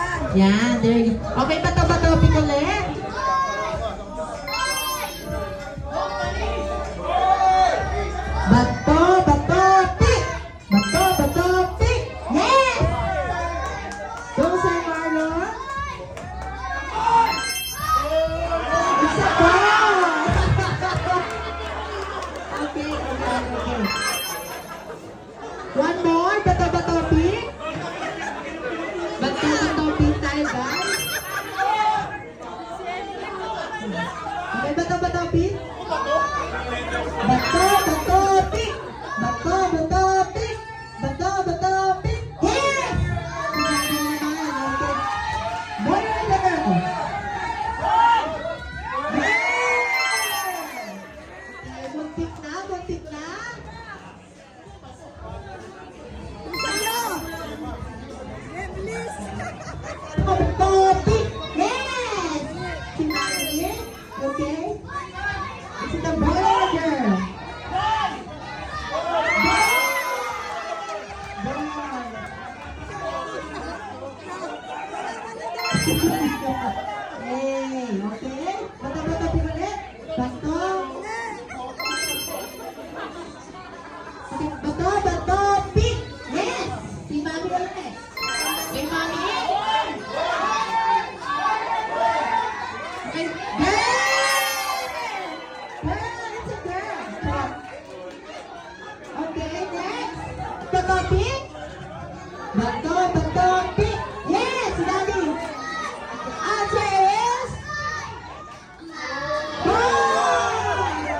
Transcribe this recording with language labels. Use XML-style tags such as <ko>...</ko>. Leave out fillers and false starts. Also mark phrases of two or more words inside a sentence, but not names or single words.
<tl>Yan,</tl> <en>there you go.</en> <tl>Okay, bato-bato, pick ulit. Bato, bato, pick! Bato, bato,</tl> <en>pick! Yes! Go, Sir Marlon. It's a ball! Okay, okay. One more,</en> <tl>bato, bato, pick. Bato, bato, pick tayo, guys. Okay, bato, bato, pick. Bato, bato, pick! Bato, bato, pick! Bato, bato,</tl> <en>pick! Yes!</en> <tl>Sinabi naman,</tl> <en>okay. Boy or girl? Yes!</en> <tl>Okay, muntik na, muntik na. Bato, pick! Yes! Sinabi,</tl> <en>okay? Is it a boy or a girl? Hey, okay?</en> <tl>Bato-bato pinulit. Bato. Okay, bato,</tl> <en>pick. Yes!</en> <tl>Si Mami ulit. Si Mami.</tl> <en>Okay, girl! Girl, it's a girl. Okay, next.</en> <tl>Bato, pick. Bato, pick.</tl> <en>Yes, Daddy. Answer is boy.</en>